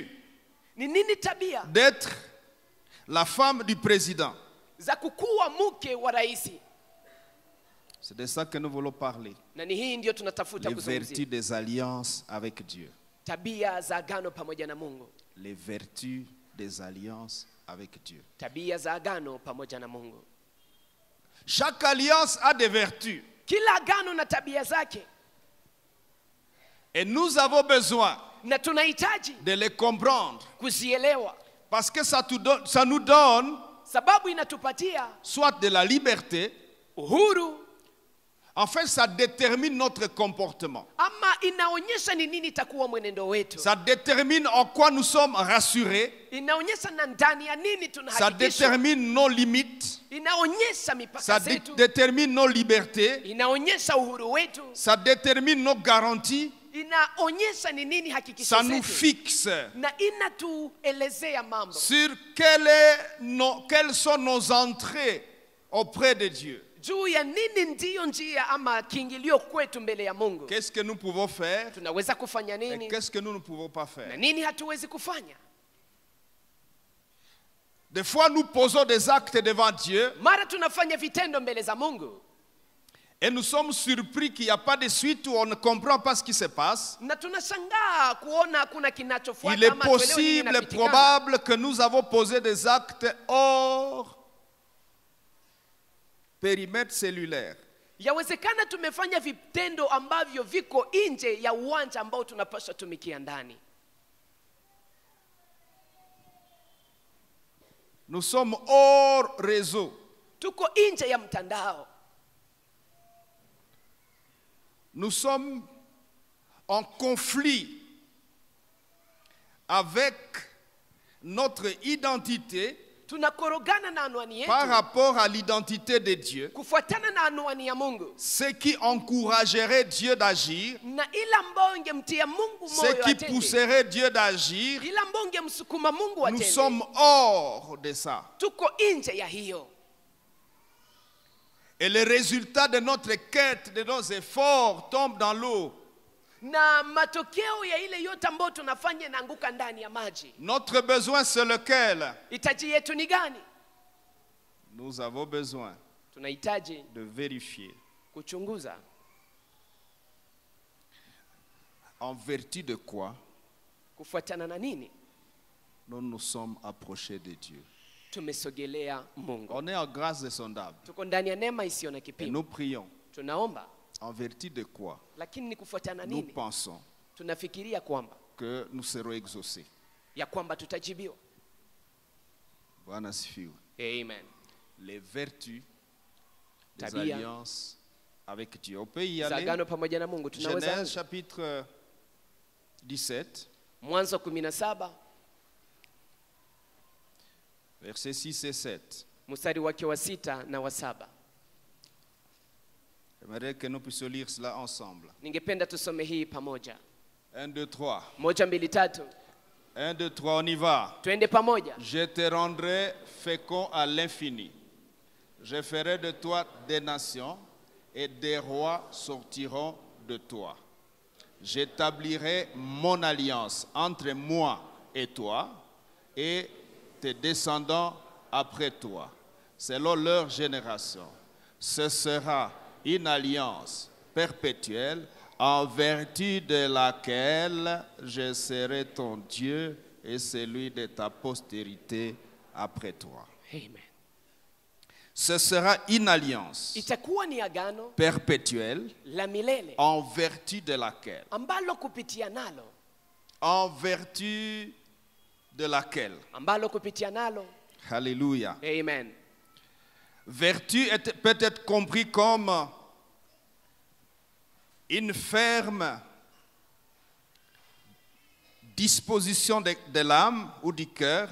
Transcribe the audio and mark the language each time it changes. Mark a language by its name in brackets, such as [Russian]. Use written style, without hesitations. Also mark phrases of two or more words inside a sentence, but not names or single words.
[Swahili] Ni nini tabia [French] d'être la femme du président? [Swahili] za kukuwa mke wa rais? [French] C'est de ça que nous voulons parler. [Swahili] Na ni hii ndio tunatafuta [French] Les [Swahili] kuzungumzia, [French] vertus des alliances avec Dieu. [Swahili] tabia za agano pamoja na Mungu, [French] Les vertus des alliances avec Dieu. [Swahili] tabia za agano pamoja na Mungu. [French] Chaque alliance a des vertus. [Swahili] Kila agano na tabia zake, [French] Et nous avons besoin [Swahili] na tunahitaji [French] de les comprendre. [Swahili] kuzielewa, [French] Parce que ça nous donne [Swahili] sababu inatupatia [French] soit de la liberté, [Swahili] uhuru, [French] enfin ça détermine notre comportement. [Swahili] ama inaonyesha ni nini itakuwa mwenendo wetu, [French] Ça détermine en quoi nous sommes rassurés. [Swahili] inaonyesha na ndani ya nini [French] Ça [Swahili] tunahakikisha, [French] détermine nos limites. [Swahili] inaonyesha mipaka [French] Ça [Swahili] zetu, [French] détermine nos libertés. [Swahili] inaonyesha uhuru wetu, [French] Ça détermine nos garanties. [Swahili] inaonyesha ni nini hakikisho [French] Ça nous [Swahili] zetu. [French] fixe [Swahili] Na inatuelezea mambo [French] sur quelles sont nos entrées auprès de Dieu. [Swahili] juu ya nini ndiyo njia ama kiingilio kwetu mbele ya Mungu. [French] Qu'est-ce que nous pouvons faire [Swahili] Tunaweza kufanya [French] et [Swahili] nini [French] qu'est-ce que nous ne pouvons pas [Swahili] na [French] faire. [Swahili] nini hatuwezi kufanya. [French] Des fois, nous posons des actes devant Dieu [Swahili] Mara tunafanya vitendo mbele za Mungu [French] et nous sommes surpris qu'il n'y a pas de suite, où on ne comprend pas ce qui se passe. [Swahili] na tunashangaa kuona hakuna [French] Il [Swahili] kinachofuata [French] est [Swahili] ama tuelewe nini [French] possible, [Swahili] inapitikana. [French] probable que nous avons posé des actes hors périmètre cellulaire. [Swahili] Yawezekana tumefanya vitendo ambavyo viko nje ya uwanja ambao tunapaswa tumikia ndani. [French] Nous sommes hors réseau. [Swahili] Tuko nje ya mtandao. [French] Nous sommes en conflit avec notre identité [Swahili] Tunakorogana na anwani [French] par [Swahili] yetu [French] rapport à l'identité de Dieu, [Swahili] kufuatana na anwani ya Mungu. [French] ce qui encouragerait Dieu d'agir, [Swahili] Na ila ambao ingemtia Mungu [French] ce [Swahili] moyo [French] qui [Swahili] atende. [French] pousserait Dieu d'agir. [Swahili] Ila ambao ingemsukuma Mungu [French] Nous [Swahili] atende. [French] sommes hors de ça. [Swahili] Tuko nje ya hiyo. [French] Et le résultat de notre quête, de nos efforts, tombe dans l'eau. [Swahili] Na matokeo ya ile yote ambayo tunafanya inaanguka ndani ya maji. [French] Notre besoin, c'est lequel? [Swahili] Hitaji yetu ni gani? [French] Nous avons besoin [Swahili] Tunahitaji [French] de vérifier [Swahili] kuchunguza [French] en vertu de quoi [Swahili] kufuatana na nini [French] nous nous sommes approchés de Dieu. [Swahili] tumesogelea Mungu. [French] On est en grâce insondable. [Swahili] Tuko ndani ya neema isiyo na [French] Et [Swahili] kipimo. [French] nous prions [Swahili] Tunaomba, [French] en vertu de quoi [Swahili] lakini ni kufuatana [French] nous [Swahili] nini? [French] pensons [Swahili] Tunafikiria kwamba [French] que nous serons exaucés. [Swahili] ya kwamba tutajibiwa. Bwana asifiwe. Amen. [French] Les vertus des [Swahili] Tabia [French] alliances avec Dieu. On peut y [Swahili] za [French] aller. [Swahili] agano pamoja na Mungu. Tunaweza [French] Genèse [Swahili] anza. [French] chapitre 17, [Swahili] Mwanzo 17 [French] versets 6 et 7. [Swahili] mstari wake wa 6 na wa 7. [French] J'aimerais que nous puissions lire cela ensemble. [Swahili] Ningependa tusome hii pamoja. [French] 1, 2, 3. [Swahili] 1, 2, 3. [French] 1, 2, 3, on y va. [Swahili] Twende pamoja. [French] Je te rendrai fécond à l'infini. Je ferai de toi des nations et des rois sortiront de toi. J'établirai mon alliance entre moi et toi et tes descendants après toi, selon leur génération. Ce sera une alliance perpétuelle en vertu de laquelle je serai ton Dieu et celui de ta postérité après toi. Amen. Ce sera une alliance [Swahili] Itakuwa ni agano [French] perpétuelle [Swahili] la milele [French] en vertu de laquelle, [Swahili] ambalo kupitia nalo, [French] Alléluia. Amen. Vertu peut être compris comme une ferme disposition de l'âme ou du cœur